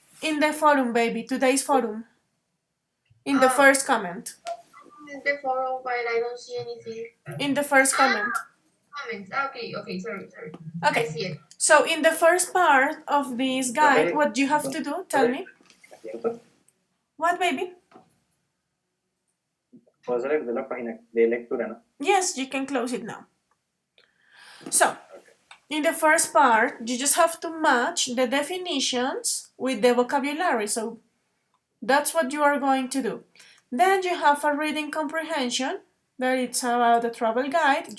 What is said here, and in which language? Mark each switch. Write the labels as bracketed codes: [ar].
[en] In the forum, baby, today's forum. In the first comment. In the forum, but I don't see anything. In the first comment. Comments. Okay, sorry. Okay. I see it. So in the first part of this guide, what you have to do, tell me. What, baby? [es] Puedo salir de la página de lectura, ¿no? [en] Yes, you can close it now. So, in the first part, you just have to match the definitions with the vocabulary. So that's what you are going to do. Then you have a reading comprehension that it's about the travel guide.